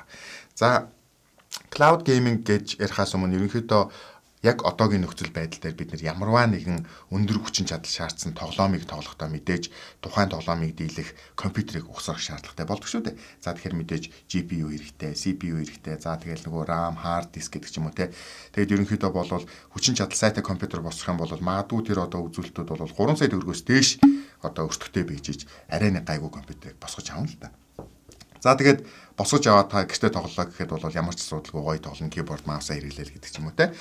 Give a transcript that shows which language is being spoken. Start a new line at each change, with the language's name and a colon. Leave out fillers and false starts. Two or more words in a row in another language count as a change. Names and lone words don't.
Mongolian: За
English: cloud gaming
Mongolian: гэж ярихаас өмнө ерөнхийдөө яг одоогийн нөхцөл байдал дээр бид нар ямарваа нэгэн өндөр хүчин чадал шаардсан тоглоомыг тоглохдоо мэдээж тухайн тоглоомыг дийлэх компьютерийг ухсах шаардлагатай болдог шүү дээ. За тэгэхээр мэдээж GPU хэрэгтэй, CPU хэрэгтэй. За тэгэл нөгөө RAM,
English: hard disk
Mongolian: гэдэг ч юм уу те. Тэгэд ерөнхийдөө болвол хүчин чадал сайтай компьютер босгох юм бол магадгүй тэр одоо үзүүлэлтүүд бол 3 сая төгрөгөөс дээш одоо өртөгтэй бийжиж арай нэг гайгүй компьютерийг босгож авна л да. За тэгээд босгож аваад та гэртээ тоглолоо гэхэд бол ямар ч асуудалгүй гоё тоглоно,
English: keyboard mouse-
Mongolian: аа хэрэглээл гэдэг ч юм уу те.